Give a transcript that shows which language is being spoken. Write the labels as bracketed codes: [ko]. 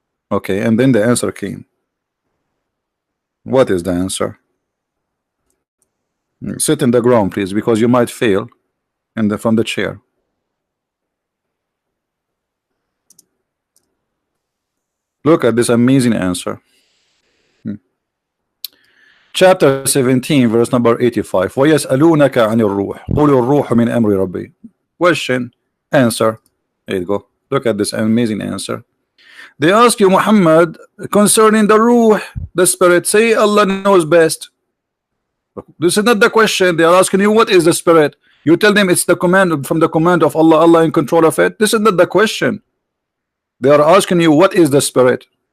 [en] Okay, and then the answer came. What is the answer? Sit in the ground, please, because you might fail from the chair. Look at this amazing answer. Chapter 17, verse number 85. [ar] وَيَسْأَلُونَكَ عَنِ الرُّوحِ قُلِ الرُّوحُ مِنْ أَمْرِ رَبِّي. [en] Question, answer. There you go. Look at this amazing answer. They ask you, Muhammad, concerning the ruh, the spirit. Say Allah knows best. This is not the question. They are asking you, what is the spirit? You tell them it's the command from the command of Allah. Allah in control of it. This is not the question. They are asking you, what is the spirit?